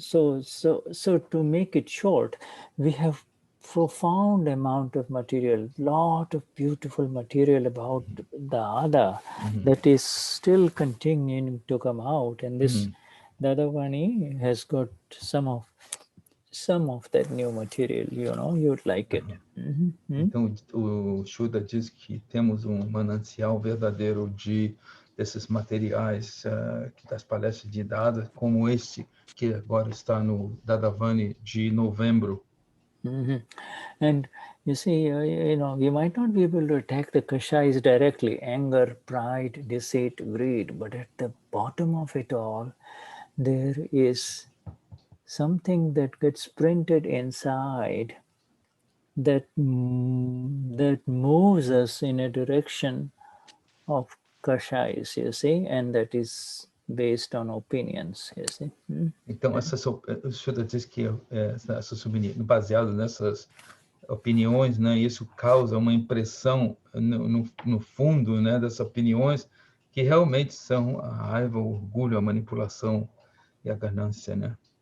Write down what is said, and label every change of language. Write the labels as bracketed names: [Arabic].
[English] So to make it short, we have profound amount of material, lot of beautiful material about the Ada that is still continuing to come out, and this Dadavani has got some of that new material. You'd like it. [Portuguese] Então, o Shuddha diz que temos manancial verdadeiro desses materiais das palestras de dadas, como este que agora está no Dadavani de novembro. [English] And you see, we might not be able to attack the kashais directly, anger, pride, deceit, greed, but at the bottom of it all, there is something that gets printed inside that moves us in a direction of kashais, you see, and that is based on opinions, you see. [Portuguese] Então, o Shuddha diz que baseado nessas opiniões, né, isso causa uma impressão no fundo, né, dessas opiniões que realmente são a raiva, o orgulho, a manipulação e a ganância, né?